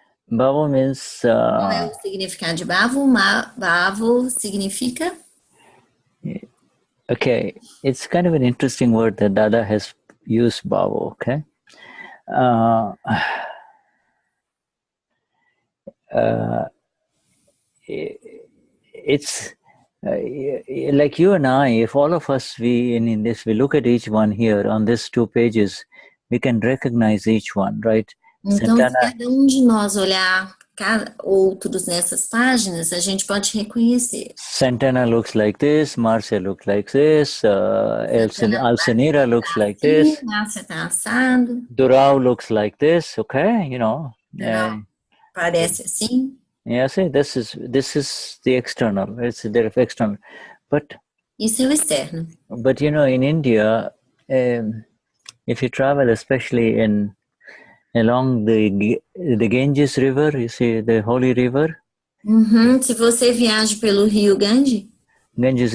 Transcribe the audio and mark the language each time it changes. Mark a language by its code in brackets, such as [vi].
[pt] Qual é o significado de Bhavo? Bhavo significa. [en] Okay, it's kind of an interesting word that Dada has used, Bhavo. Okay. It's like you and I, if all of us, we look at each one here on these 2 pages, we can recognize each one, right? [pt] Então, se cada de nós olhar outros nessas páginas, a gente pode reconhecer. [en] Santana looks like this, Marcia looks like this, Alcenira looks like this, [pt] Marcia tá assado. [en] Durao looks like this, okay, you know. [pt] Parece assim. [en] Yeah, see, this is the external. It's the external, but [pt] isso é o externo. [en] But you know, in India, if you travel, especially along the Ganges River, you see the holy river. [pt] Se você viaja pelo rio Ganges